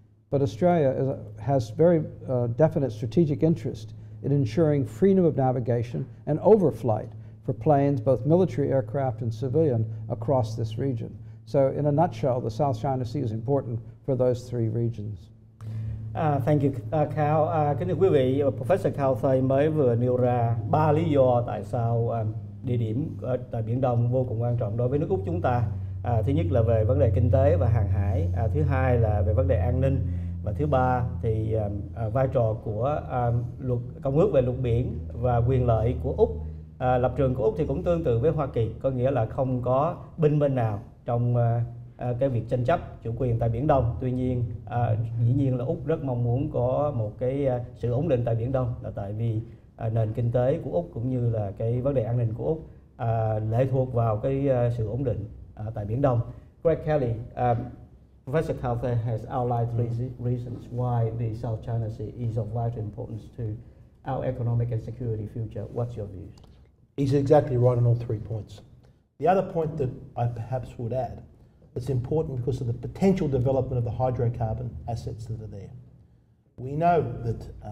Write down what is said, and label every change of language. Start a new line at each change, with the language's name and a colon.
English: But Australia has very definite strategic interest in ensuring freedom of navigation and overflight for planes, both military aircraft and civilian, across this region. So in a nutshell, the South China Sea is important for those three regions. Thank you, CAO.
Vietnamese: Kính thưa quý vị, Professor CAO THØNG mới vừa nêu ra 3 lý do tại sao địa điểm tại Biển Đông vô cùng quan trọng đối với nước Úc chúng ta. Thứ nhất là về vấn đề kinh tế và hàng hải, thứ hai là về vấn đề an ninh, và thứ ba thì vai trò của luật công ước về luật biển và quyền lợi của Úc. Lập trường của Úc thì cũng tương tự với Hoa Kỳ, có nghĩa là không có binh bên nào trong cái việc tranh chấp chủ quyền tại Biển Đông. Tuy nhiên, dĩ nhiên là Úc rất mong muốn có một cái sự ổn định tại Biển Đông, là tại vì nền kinh tế của Úc cũng như là cái vấn đề an ninh của Úc lệ thuộc vào cái sự ổn định tại Biển Đông.
English: Greg Kelly, Professor CAO THØNG has outlined three reasons why the South China Sea is of vital importance to our economic and security future. What's your views? He's exactly right on all 3 points. The other point that I perhaps would add, it's important because of the potential development of the hydrocarbon assets that are there. We know that